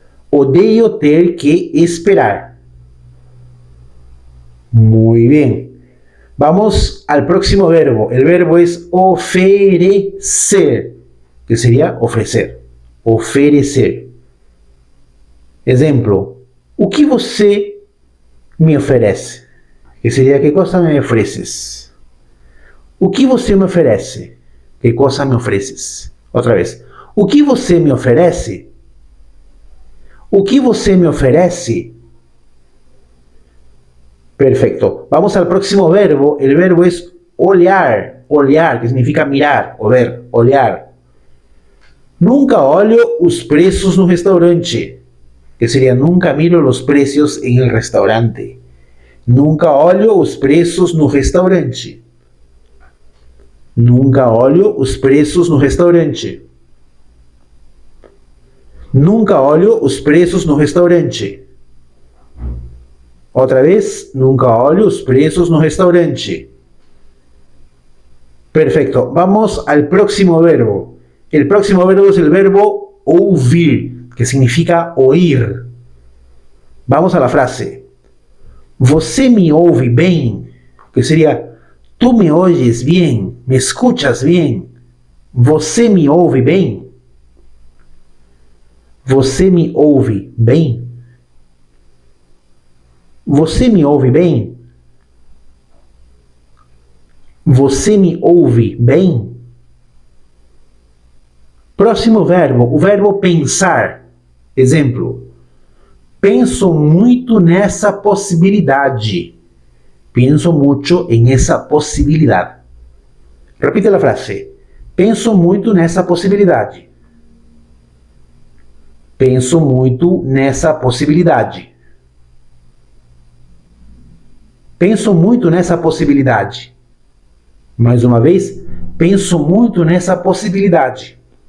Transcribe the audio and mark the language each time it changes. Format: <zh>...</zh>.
<pt>Odeio ter que esperar.</pt> <es>Muy bien. Vamos al próximo verbo. El verbo es oferecer, que sería ofrecer.</es> <pt>Oferecer. Exemplo, o que você me oferece?</pt> <es>Que seria, que cosa me ofereces?</es> <pt>O que você me oferece?</pt> <es>Que cosa me ofereces?</es> <pt>Outra vez. O que você me oferece? O que você me oferece?</pt> <es>Perfecto. Vamos al próximo verbo. El verbo es olhar. Olhar, que significa mirar o ver. Olhar.</es> <pt>Nunca olho os preços no restaurante.</pt> <es>Que sería, nunca miro los precios en el restaurante.</es> <pt>Nunca olho os preços no restaurante. Nunca olho os preços no restaurante. Nunca olho os preços no restaurante. Outra vez, nunca olho os preços no restaurante.</pt> <es>Perfecto. Vamos al próximo verbo. El próximo verbo es el verbo ouvir, que significa oír. Vamos a la frase.</es> <pt>Você me ouve bem?</pt> <es>Que sería, tú me oyes bien, me escuchas bien.</es> <pt>Você me ouve bem? Você me ouve bem? Você me ouve bem? Você me ouve bem? Próximo verbo, o verbo pensar. Exemplo, penso muito nessa possibilidade.</pt> <es>Pienso mucho en esa posibilidad. Repite la frase.</es> <pt>Penso muito nessa possibilidade. Penso muito nessa possibilidade. Penso muito nessa possibilidade. Mais uma vez, penso muito nessa possibilidade.</pt>